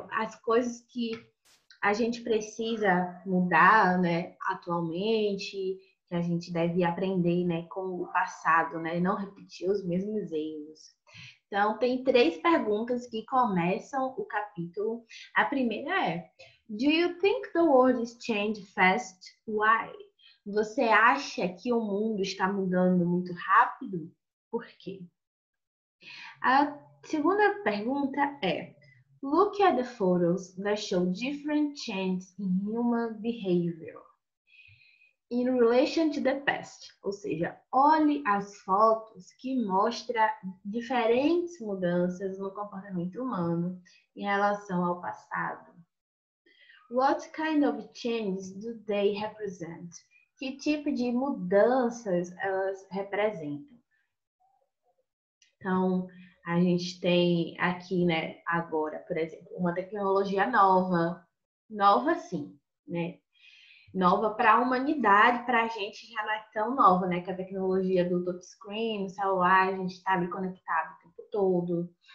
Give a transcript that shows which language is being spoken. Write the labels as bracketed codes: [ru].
[pt] As coisas que a gente precisa mudar, né, atualmente, que a gente deve aprender, né, com o passado, né, não repetir os mesmos erros. Então, tem três perguntas que começam o capítulo. A primeira é: [en] Do you think the world is changing fast? Why? [pt] Você acha que o mundo está mudando muito rápido? Por quê? A segunda pergunta é: [en] look at the photos that show different changes in human behavior in relation to the past. [pt] Ou seja, olhe as fotos que mostram diferentes mudanças no comportamento humano em relação ao passado. [en] What kind of changes do they represent? [pt] Que tipo de mudanças elas representam? Então, a gente tem aqui, né, agora, por exemplo, uma tecnologia nova sim, né? Nova para a humanidade, para a gente já não é tão nova, né? Que a tecnologia do touchscreen, celular, a gente está ali conectado o tempo todo.